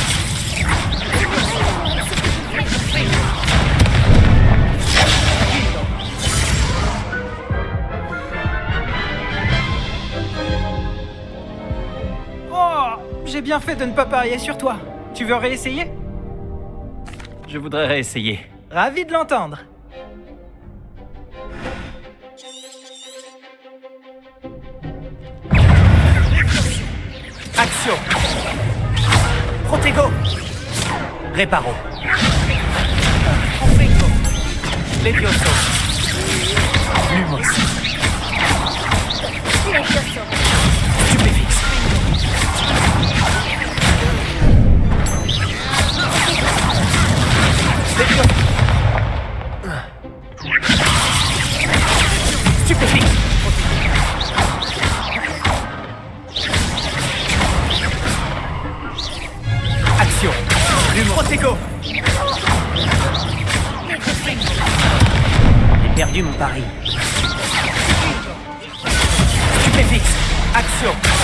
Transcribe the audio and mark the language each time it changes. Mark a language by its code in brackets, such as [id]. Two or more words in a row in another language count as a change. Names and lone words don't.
[fr] Oh, j'ai bien fait de ne pas parier sur toi. Tu veux réessayer? Je voudrais réessayer. Ravi de l'entendre. Action. Protego. Reparo. Levioso. Lumos. Stupéfix. Levioso. Stupéfix. Action. Protego. J'ai perdu mon pari. Stupéfix. Action.